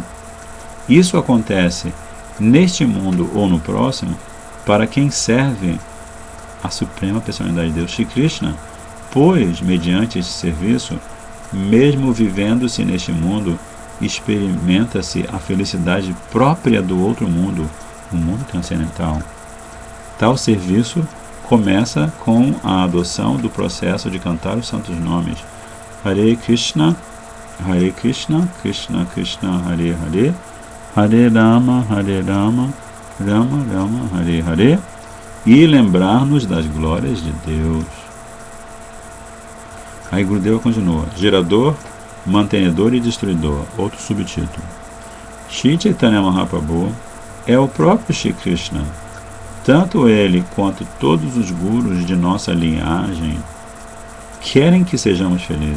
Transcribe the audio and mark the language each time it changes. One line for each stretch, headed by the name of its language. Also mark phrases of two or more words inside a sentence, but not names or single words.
Portuguese: Isso acontece neste mundo ou no próximo para quem serve a suprema personalidade de Deus, Shri Krishna, pois, mediante esse serviço, mesmo vivendo-se neste mundo, experimenta-se a felicidade própria do outro mundo, o mundo transcendental. Tal serviço começa com a adoção do processo de cantar os santos nomes Hare Krishna, Krishna Krishna, Hare Hare, Hare Rama, Rama Rama, Hare Hare, e lembrar-nos das glórias de Deus. Aí Gurudeva continua, gerador, mantenedor e destruidor, outro subtítulo. Shri Chaitanya Mahaprabhu é o próprio Shri Krishna. Tanto ele quanto todos os gurus de nossa linhagem querem que sejamos felizes.